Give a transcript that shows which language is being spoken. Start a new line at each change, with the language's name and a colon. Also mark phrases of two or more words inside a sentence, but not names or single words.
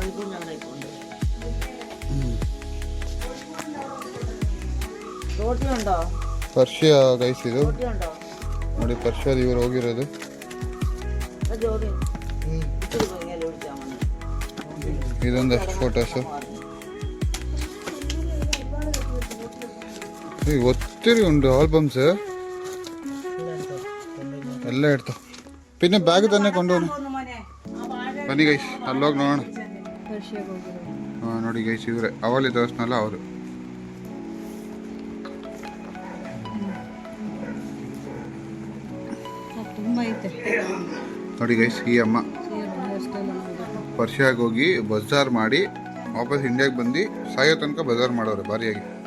Kannada: ಪರ್ಷಿಯಾ ಗೈಸ್ ಇದು ನೋಡಿ, ಪರ್ಷಿಯಾದ ಇವ್ರು ಹೋಗಿರೋದು. ಇದೊಂದಷ್ಟು ಫೋಟೋಸು
Malayalam: ഒത്തിരി ഉണ്ട് ആൽബംസ് എല്ലാം എടുത്തോ. പിന്നെ ബാഗ് തന്നെ കൊണ്ടുപോകുന്നു.
Kannada: ಬನ್ನಿ ಗೈಸ್ ಅಲ್ಲೋಗಿ ನೋಡೋಣ. ನೋಡಿ ಗೈಸ್ ಇವರೇ ಅವಳಿ ತೋರಿಸ್ನಲ್ಲ ಅವರು. ನೋಡಿ ಗೈಸ್ ಈ ಅಮ್ಮ ಪರ್ಷಿಯಾಗಿ ಹೋಗಿ ಬಜಾರ್ ಮಾಡಿ ವಾಪಸ್ ಇಂಡಿಯಾಗೆ ಬಂದು ಸಾಯೋ ತನಕ ಬಜಾರ್ ಮಾಡೋರು ಭಾರಿಯಾಗಿ.